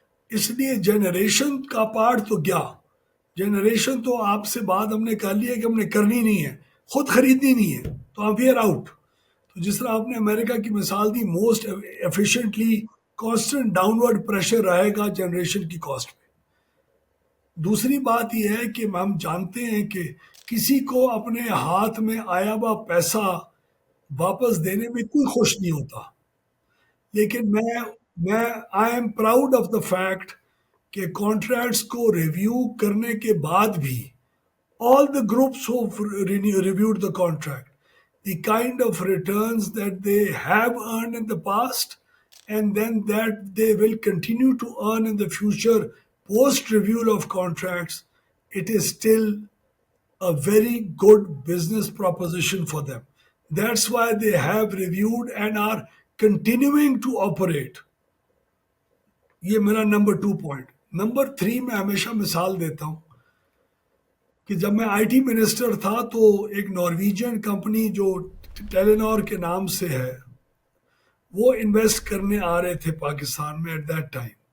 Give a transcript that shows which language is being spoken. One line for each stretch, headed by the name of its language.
Urdu: اس لیے جنریشن کا پارٹ تو کیا، جنریشن تو آپ سے بات ہم نے کر لی ہے کہ ہم نے کرنی نہیں ہے، خود خریدنی نہیں ہے تو آپ ویئر آؤٹ. تو جس طرح آپ نے امریکہ کی مثال دی،
English: most efficiently constant downward pressure
Urdu: رہے گا جنریشن کی کاسٹ پہ. دوسری بات یہ ہے کہ ہم جانتے ہیں کہ کسی کو اپنے ہاتھ میں آیا ہوا پیسہ واپس دینے میں کوئی خوش نہیں ہوتا، لیکن میں
English: I am proud of the fact
Urdu: کہ کانٹریکٹس کو ریویو کرنے کے بعد بھی
English: all the groups who reviewed the contract, the kind of returns that they have earned in the past and then that they will continue to earn in the future post review of contracts, it is still a very good business proposition for them. That's why they have reviewed and are continuing to operate.
Urdu: یہ میرا number 2 point. Number 3 میں ہمیشہ مثال دیتا ہوں کہ جب میں آئی ٹی منسٹر تھا تو ایک نارویجین کمپنی جو ٹیلینور کے نام سے ہے وہ انویسٹ کرنے آ رہے تھے پاکستان میں
English: At that time.